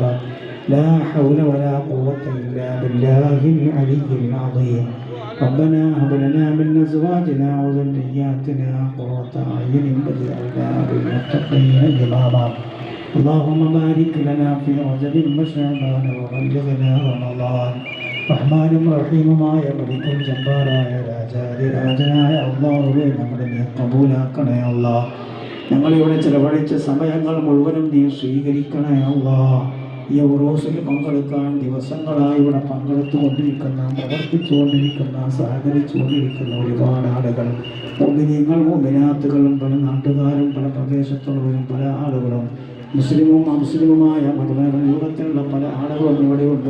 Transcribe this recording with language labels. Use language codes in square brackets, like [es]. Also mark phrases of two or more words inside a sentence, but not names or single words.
[ar] لا حول ولا قوة إلا بالله العلي العظيم. ربنا هب لنا من أزواجنا وذرياتنا قرة أعين واجعلنا للمتقين إماما. اللهم بارك لنا في رجب وشعبان وبلغنا رمضان. [ml] റഹ്മാനും റഹീമുമായ മലിക്കുൽ ജബ്ബാറായ രാജാതിരാജനായ അല്ലാഹുവേ, ഞങ്ങളെ നീ കബൂലാക്കണേ അല്ലാഹ്. ഞങ്ങളിവിടെ ചെലവഴിച്ച സമയങ്ങൾ മുഴുവനും നീ സ്വീകരിക്കണേ അല്ലാഹ്. ഈ ഉറൂസിൽ പങ്കെടുക്കാൻ ദിവസങ്ങളായി ഇവിടെ പങ്കെടുത്തുകൊണ്ടിരിക്കുന്ന, പ്രവർത്തിച്ചുകൊണ്ടിരിക്കുന്ന, സഹകരിച്ചുകൊണ്ടിരിക്കുന്ന ഒരുപാട് ആളുകൾ, മുഅ്മിനീങ്ങൾ, മുഅ്മിനാത്തുകളും, പല നാട്ടുകാരും, പല പ്രദേശത്തുള്ളവരും, പല ആളുകളും, മുസ്ലിമും അമുസ്ലിമുമായ മതരൂപത്തിലുള്ള പല ആളുകളും ഇവിടെയുണ്ട്.